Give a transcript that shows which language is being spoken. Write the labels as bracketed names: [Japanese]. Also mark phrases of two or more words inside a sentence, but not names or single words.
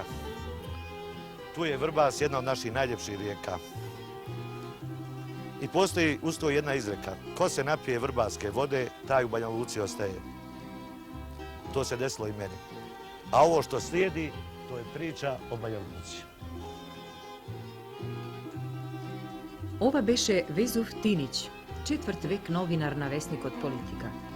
[Serbian] Tu je Vrbas, jedna od naših najljepših rijeka. I postoji uz to jedna izreka. Ko se napije vrbaske vode, taj u Banja Luci ostaje. To se desilo i meni. A ovo što slijedi, to je priča o Banja Luci. [Macedonian] Ова беше Везув Тинич, четврт век новинар на весникот Политика.